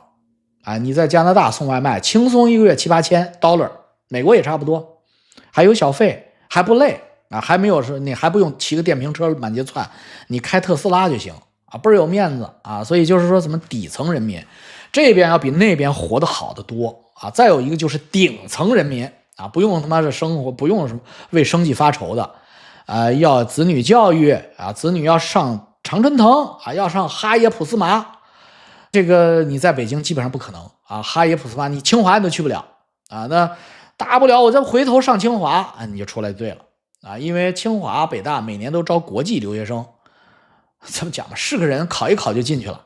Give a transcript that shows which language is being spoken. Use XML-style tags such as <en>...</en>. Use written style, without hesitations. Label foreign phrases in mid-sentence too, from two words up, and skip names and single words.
<zh>啊，你在加拿大送外賣，輕鬆一個月7、8千$，美國也差不多，還有小費，還不累啊，還沒有說你還不用騎個電瓶車滿街竄，你開特斯拉就行啊，倍兒有面子啊，所以就是說，怎麼底層人民這邊要比那邊活得好得多啊。再有一個就是頂層人民啊，不用他媽的生活，不用什麼為生計發愁的啊，要子女教育啊，子女要上常春藤啊，要上哈耶普斯麻。這個你在北京基本上不可能啊，哈耶普斯巴你清华你都去不了啊，那大不了我再回头上清华啊，你就出来就对了啊，因为清华北大每年都招国际留学生，这么讲吧，是个人考一考就进去了。</zh>